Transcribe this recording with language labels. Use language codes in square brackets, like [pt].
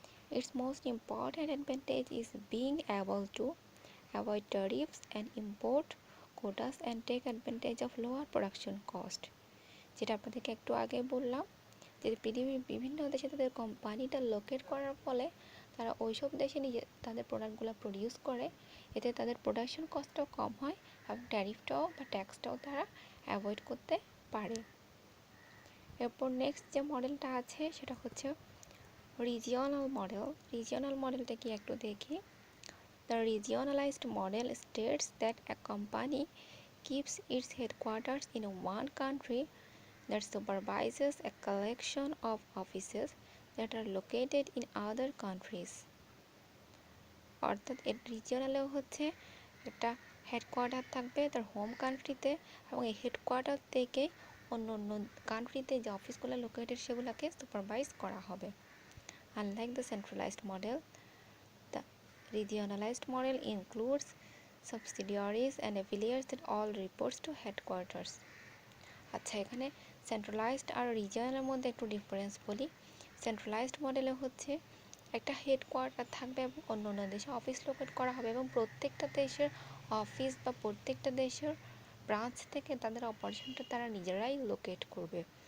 [en] Its most important advantage is being able to avoid tariffs and import quotas and take advantage of lower production cost. [bn] যেটা আপনাদেরকে একটু আগে বললাম, যে পৃথিবীর বিভিন্ন দেশে তাদের কোম্পানিটা লোকেট করার ফলে তারা ওইসব দেশে তাদের প্রোডাক্টগুলো প্রডিউস করে, এতে তাদের প্রোডাকশন কস্টটাও কম হয় এবং ট্যারিফটাও বা ট্যাক্সটাও তারা অ্যাভয়েড করতে পারে। এরপর নেক্সট যে মডেলটা আছে সেটা হচ্ছে রিজিওনাল মডেলটা কি একটু দেখি। [en] The regionalized model states that a company keeps its headquarters in one country that supervises a collection of offices that are located in other countries. [bn] অর্থাৎ রিজিওনালেও হচ্ছে একটা হেডকোয়ার্টার থাকবে তার হোম কান্ট্রিতে, এবং এই হেডকোয়ার্টার থেকে অন্য কান্ট্রিতে যে অফিসগুলো লোকেটেড সেগুলোকে সুপারভাইজ করা হবে। [en] Unlike the centralized model, the regionalized model includes subsidiaries and affiliates that all reports to headquarters. [bn] আচ্ছা, এখানে সেন্ট্রালাইজড আর রিজিয়নালের মধ্যে একটু ডিফারেন্স বলি। সেন্ট্রালাইজড মডেলে হচ্ছে একটা হেডকোয়ার্টার থাকবে এবং অন্য দেশে অফিস লোকেট করা হবে, এবং প্রত্যেকটা দেশের অফিস বা প্রত্যেকটা দেশের ব্রাঞ্চ থেকে তাদের অপারেশনটা তারা নিজেরাই লোকেট করবে।